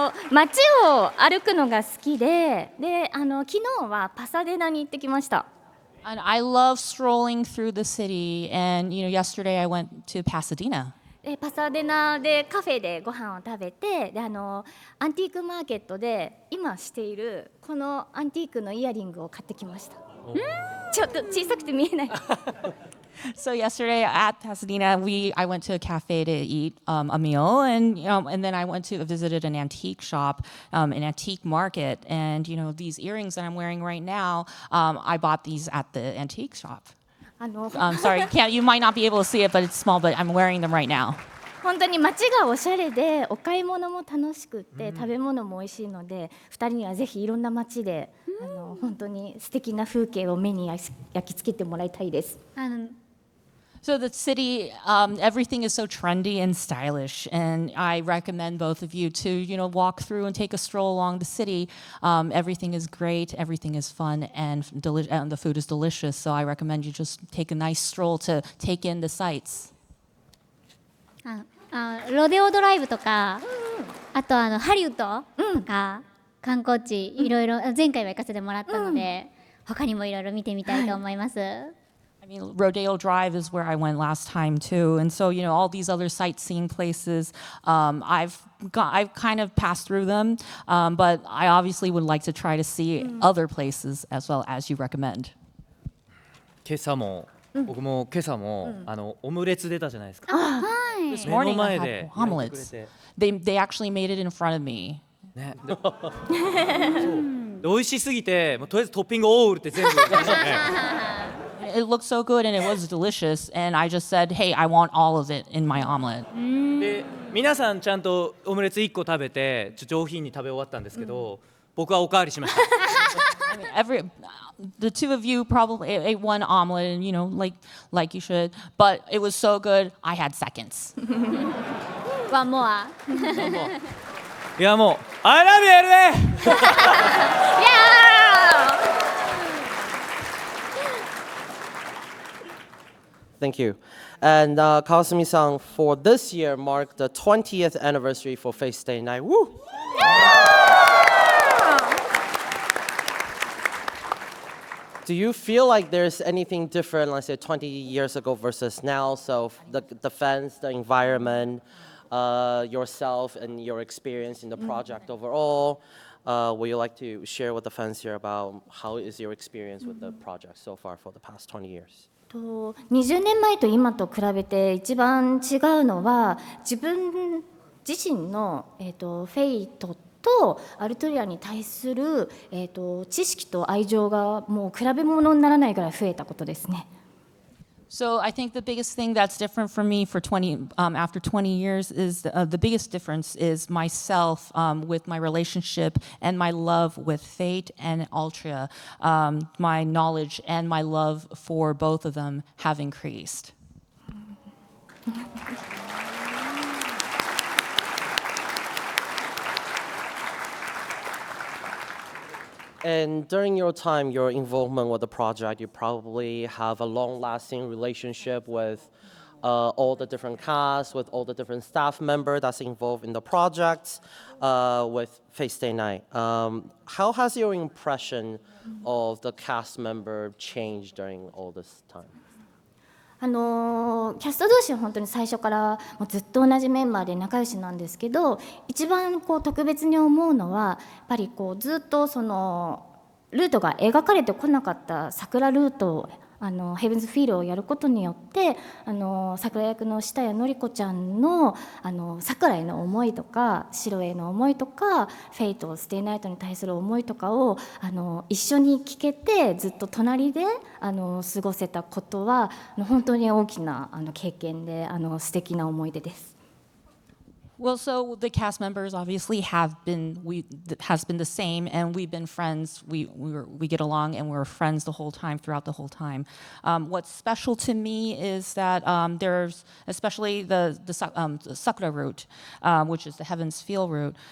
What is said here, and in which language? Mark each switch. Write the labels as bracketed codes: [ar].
[ja] 街を歩くのが好きで、昨日はパサデナに行ってきました。 [en] And I love strolling through the city, and yesterday I went to Pasadena. [ja] パサデナでカフェでご飯を食べて、アンティークマーケットで今しているこのアンティークのイヤリングを買ってきました。ちょっと小さくて見えない。 [en] So yesterday at Pasadena, I went to a cafe to eat a meal, and and then I visited an antique shop, an antique market, and these earrings that I'm wearing right now, I bought these at the antique shop. [ja] 本 [en] Sorry, you might not be able to see it, but it's small. But I'm wearing them right now. [ja] 当に街がおしゃれでお買い物も楽しくって食べ物も美味しいので、2人にはぜひいろんな街で本当に素敵な風景を目に焼き付けてもらいたいです。 [en] So the city, everything is so trendy and stylish, and I recommend both of you to, walk through and take a stroll along the city. Everything is great, everything is fun, and the food is delicious. So I recommend you just take a nice stroll to take in the sights. [ja] ロデオドライブとか、あとハリウッドとか、観光地いろいろ前回は行かせてもらったので、他にもいろいろ見てみたいと思います。 [en] I mean, Rodeo Drive is where I went last time too, and so all these other sightseeing places, I've kind of passed through them, but I obviously would like to try to see other places as well as you recommend. [ja] 今朝も、僕も今朝も、オムレツ出たじゃないですか。 [en] This [ja] 目の [en] morning I [ja] 前 [en] had [ja] で [en] omelets. They actually made it in front of me. [ja] ね、で美味しすぎて、とりあえずトッピングオールって全部出してね。 [en] It looked so good and it was delicious, and I just said, "Hey, I want all of it in my omelet." [ja] で皆さんちゃんとオムレツ1個食べて上品に食べ終わったんですけど、僕はおかわりしました。 [en] I mean, the two of you probably ate one omelet, and like you should, but it was so good, I had seconds. One more. [ja] いやもう [en] I love you LA! Thank you. And Kawasumi-san, for this year marked the 20th anniversary for Face Day Night. Woo! Do you feel like there's anything different, let's say 20 years ago versus now? So the fans, the environment, yourself and your experience in the project overall. Would you like to share with the fans here about how is your experience with the project so far for the past 20 years? [ja] 20年前と今と比べて一番違うのは自分自身の、フェイトとアルトリアに対する、知識と愛情がもう比べ物にならないぐらい増えたことですね。 [en] So I think the biggest thing that's different for me after 20 years is the biggest difference is myself with my relationship and my love with Fate and Altria. My knowledge and my love for both of them have increased. And during your time, your involvement with the project, you probably have a long-lasting relationship with all the different casts, with all the different staff members that's involved in the project, with Face Day Night. How has your impression of the cast member changed during all this time? [ja] キャスト同士は本当に最初からもうずっと同じメンバーで仲良しなんですけど、一番特別に思うのはやっぱりずっとそのルートが描かれてこなかった桜ルートヘブンズフィールをやることによって桜役の下谷典子ちゃんの桜への思いとか白への思いとかフェイトステイナイトに対する思いとかを一緒に聞けてずっと隣で過ごせたことは本当に大きな経験で素敵な思い出です。 [en] Well, so the cast members obviously has been the same, and we've been friends. We get along, and we're friends throughout the whole time. What's special to me is that there's especially the Sakura route, which is the Heaven's Feel route.